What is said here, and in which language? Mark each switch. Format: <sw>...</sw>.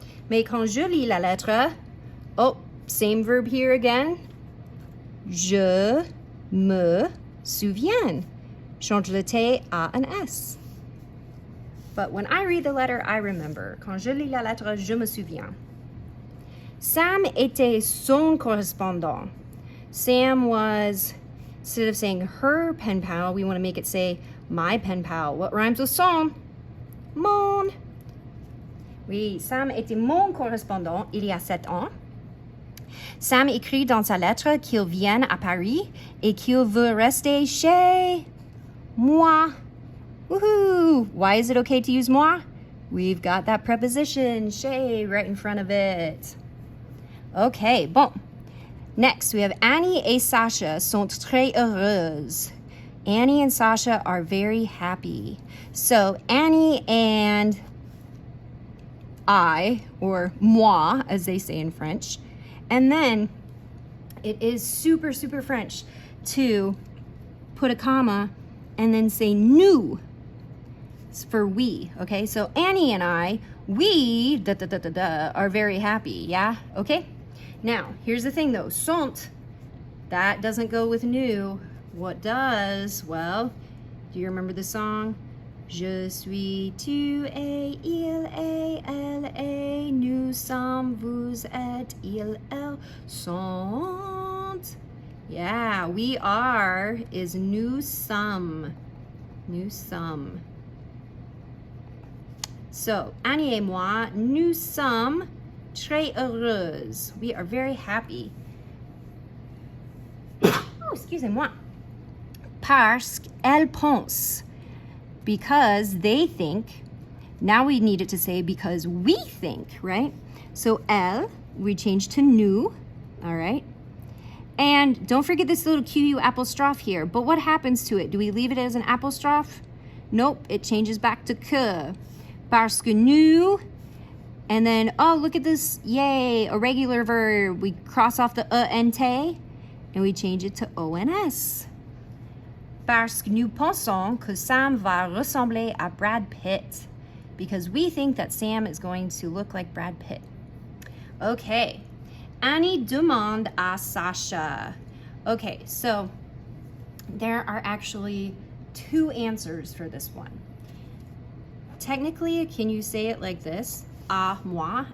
<fr>Mais quand je lis la lettre, oh,</fr> <en>same verb here again.</en> <fr>Je me souviens. Change le T à un S.</fr> <en>But when I read the letter, I remember.</en> <fr>Quand je lis la lettre, je me souviens. Sam était son correspondant.</fr> <en>Sam was, instead of saying her pen pal, we want to make it say my pen pal. What rhymes with son? Mon.</en> <fr>Oui, Sam était mon correspondant il y a 7 ans. Sam écrit dans sa lettre qu'il vient à Paris et qu'il veut rester chez moi.</fr> <en>Woohoo! Why is it okay to use moi? We've got that preposition, chez, right in front of it.</en> <fr>Okay, bon.</fr> <en>Next, we have</en> <fr>Annie et Sasha sont très heureuses.</fr> <en>Annie and Sasha are very happy. So Annie and I, or moi, as they say in French. And then it is super, super French to put a comma and then say nous. It's for we, okay? So Annie and I, we, are very happy, yeah? Okay? Now, here's the thing though, sont, that doesn't go with nous. What does? Well, do you remember the song?</en> <fr>Je suis, tu es, il est, elle est, nous sommes, vous êtes, ils, elles sont.</fr> <en>Yeah, we are is nous sommes.</en> <fr>Nous sommes. So, Annie et moi, nous sommes très heureuses.</fr> <en>We are very happy.</en> <fr>Oh, excusez-moi. Parce qu'elles pensent.</fr> <en>Because they think. Now we need it to say because we think, right? So elle, we change to nous, all right? And don't forget this little QU apostrophe here. But what happens to it? Do we leave it as an apostrophe? Nope, it changes back to que.</en> <fr>Parce que nous,</fr> <en>and then, oh, look at this, yay, a regular verb. We cross off the ENT, and we change it to ONS.</en> <fr>Parce que nous pensons que Sam va ressembler à Brad Pitt.</fr> <en>Because we think that Sam is going to look like Brad Pitt. Okay.</en> <fr>Annie demande à Sasha.</fr> <en>Okay, so there are actually 2 answers for this one. Technically, can you say it like this? À moi.</en>